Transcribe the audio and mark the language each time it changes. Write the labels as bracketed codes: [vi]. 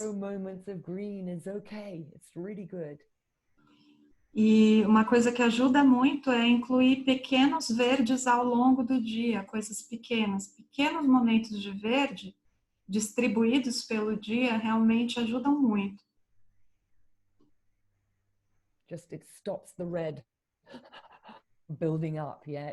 [en] Moments of green is okay. It's really good. [pt] E uma coisa que ajuda muito é incluir pequenos verdes ao longo do dia, coisas pequenas. Pequenos momentos de verde distribuídos pelo dia realmente ajudam muito. [en] Just it stops the red building up, yeah.